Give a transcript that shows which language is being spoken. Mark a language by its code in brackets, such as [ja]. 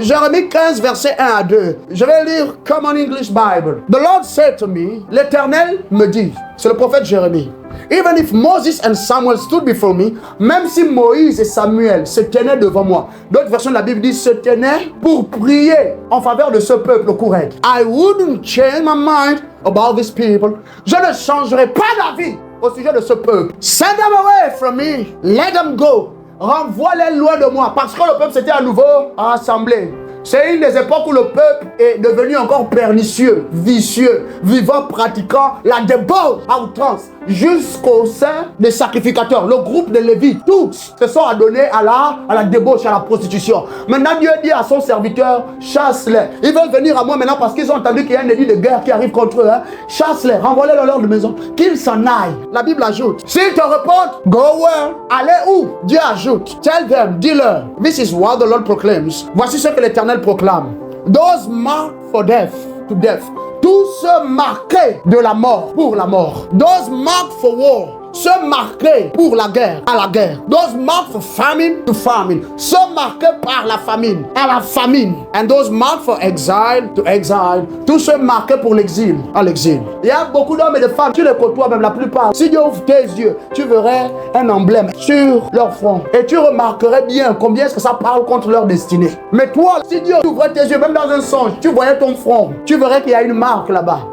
[fr] Jérémie 15, verset 1 à 2. Je vais lire Common English Bible. [en] The Lord said to me, [fr] l'Éternel me dit, c'est le prophète Jérémie, [en] even if Moses and Samuel stood before me, [fr] même si Moïse et Samuel se tenaient devant moi. D'autres versions de la Bible disent se tenaient pour prier en faveur de ce peuple au courant. [en] I wouldn't change my mind about these people. [fr] Je ne changerai pas d'avis au sujet de ce peuple. [en] Send them away from me. Let them go. [fr] Renvoie-les loin de moi. Parce que le peuple s'était à nouveau rassemblé. C'est une des époques où le peuple est devenu encore pernicieux, vicieux, vivant, pratiquant la débauche à outrance, jusqu'au sein des sacrificateurs. Le groupe de Lévites, tous se sont adonnés à la débauche, à la prostitution. Maintenant, Dieu dit à son serviteur, chasse-les. Ils veulent venir à moi maintenant parce qu'ils ont entendu qu'il y a un édit de guerre qui arrive contre eux. Chasse-les, renvoie-les dans leur maison, qu'ils s'en aillent. La Bible ajoute, s'ils te répondent, [en] go where? [fr] Allez où? Dieu ajoute, [en] tell them, [fr] dis-leur, [en] this is what the Lord proclaims. [fr] Voici ce que l'Éternel proclame. [en] Those marked for death, to death. [fr] Tous ceux marqués de la mort, pour la mort. [en] Those marked for war. [fr] Ceux marqués pour la guerre, à la guerre. [en] Those marked for famine, to famine. [fr] Ceux marqués par la famine, à la famine. [en] And those marked for exile, to exile. [fr] Tous ceux marqués pour l'exil, à l'exil. Il y a beaucoup d'hommes et de femmes, tu les côtoies même la plupart. Si Dieu ouvre tes yeux, tu verrais un emblème sur leur front. Et tu remarquerais bien combien est-ce que ça parle contre leur destinée. Mais toi, si Dieu ouvrait tes yeux, même dans un songe, tu voyais ton front, tu verrais qu'il y a une marque là-bas.